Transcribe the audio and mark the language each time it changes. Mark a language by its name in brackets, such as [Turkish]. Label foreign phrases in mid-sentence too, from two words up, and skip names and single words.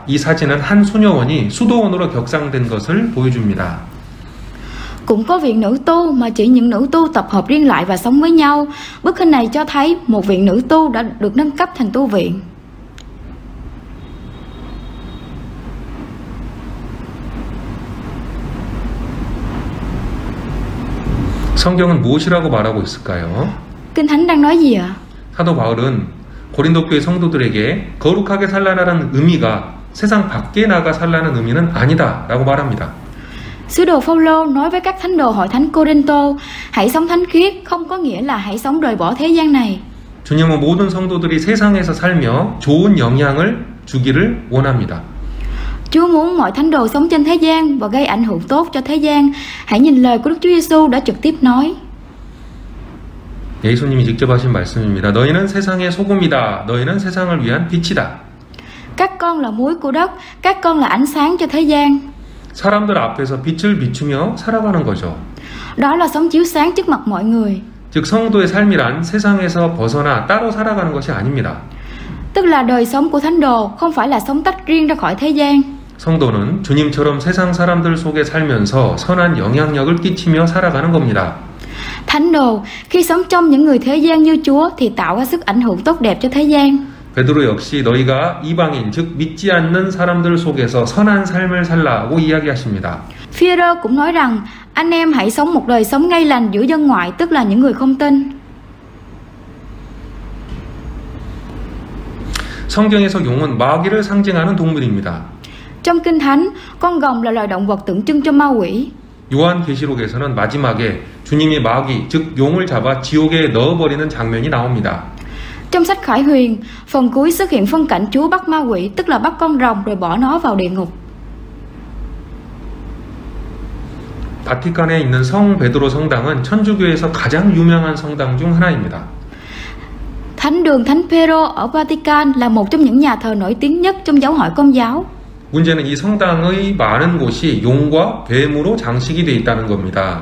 [Korean] 이 사진은 한 수녀원이 수도원으로 격상된 것을 보여줍니다. [Vietnamese] Cũng có viện nữ tu mà chỉ những nữ tu tập hợp riêng lại và sống với nhau. Bức hình này cho thấy một viện nữ tu đã được nâng cấp thành tu viện. [Korean] 성경은 무엇이라고 말하고 있을까요? [Vietnamese] Kinh Thánh đang nói gì ạ? [Korean] 사도 바울은 고린도 교회 성도들에게 거룩하게 살라라는 의미가 세상 밖에 나가 살라는 의미는 아니다라고 말합니다. [Vietnamese] Sứ đồ Phaolô nói với các thánh đồ hội thánh Cô-rinh-tô, hãy sống thánh khiết không có nghĩa là hãy sống rời bỏ thế gian này. [Korean] 주님은 모든 성도들이 세상에서 살며 좋은 영향을 주기를 원합니다. [Vietnamese] Chúa muốn mọi thánh đồ sống trên thế gian và gây ảnh hưởng tốt cho thế gian. Hãy nhìn lời của Đức Chúa Giêsu đã trực tiếp nói. [Korean] 예수님이 직접 하신 말씀입니다. 너희는 세상의 소금이다. 너희는 세상을 위한 빛이다. [Vietnamese] Các con là muối của đất, các con là ánh sáng cho thế gian. [Korean] 사람들 앞에서 빛을 비추며 살아가는 거죠. [Vietnamese] Đó là sống chiếu sáng trước mặt mọi người. [Korean] 즉 성도의 삶이란 세상에서 벗어나 따로 살아가는 것이 아닙니다. [Vietnamese] Tức là đời sống của thánh đồ không phải là sống tách riêng ra khỏi thế gian. [Korean] 성도는 주님처럼 세상 사람들 속에 살면서 선한 영향력을 끼치며 살아가는 겁니다. [Vietnamese] Thánh đồ khi sống trong những người thế gian như Chúa thì tạo ra sức ảnh hưởng tốt đẹp cho thế gian. [Korean] 베드로 역시 너희가 이방인 즉 믿지 않는 사람들 속에서 선한 삶을 살라고 이야기하십니다. [Vietnamese] Phi-e-rơ cũng nói rằng anh em hãy sống một đời sống ngay lành giữa dân ngoại, tức là những người không tin. [Korean] 성경에서 용은 마귀를 상징하는 동물입니다. [Vietnamese] Trong Kinh Thánh, con rồng là loài động vật tượng trưng cho ma quỷ. [Korean] 요한계시록에서는 마지막에 주님이 마귀 즉 용을 잡아 지옥에 넣어버리는 장면이 나옵니다. [Vietnamese] Trong sách Khải Huyền, phần cuối xuất hiện phân cảnh Chúa bắt ma quỷ, tức là bắt con rồng rồi bỏ nó vào địa ngục. [Korean] 바티칸에 있는 성 베드로 성당은 천주교에서 가장 유명한 성당 중 하나입니다. [Vietnamese] Thánh đường Thánh Pê-rô ở Vatican là một trong những nhà thờ nổi tiếng nhất trong giáo hội Công giáo. [Korean] 문제는 이 성당의 많은 곳이 용과 뱀으로 장식이 되어 있다는 겁니다.